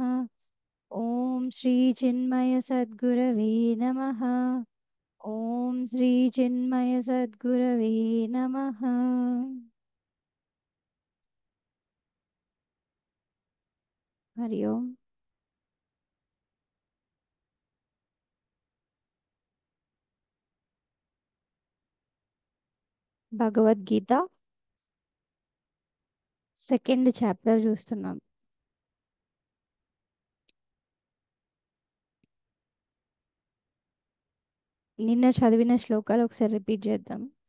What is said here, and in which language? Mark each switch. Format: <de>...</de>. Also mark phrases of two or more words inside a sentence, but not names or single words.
<sa>ॐ श्री चिन्मय सद्गुरवे नमः. ॐ श्री चिन्मय सद्गुरवे नमः. हरि ओम.</sa> <te>భగవద్గీత</te> <en>second chapter</en> <te>చూస్తున్నాం. నిన్న చదివిన శ్లోకాలు ఒకసారి రిపీట్ చేద్దాం.</te>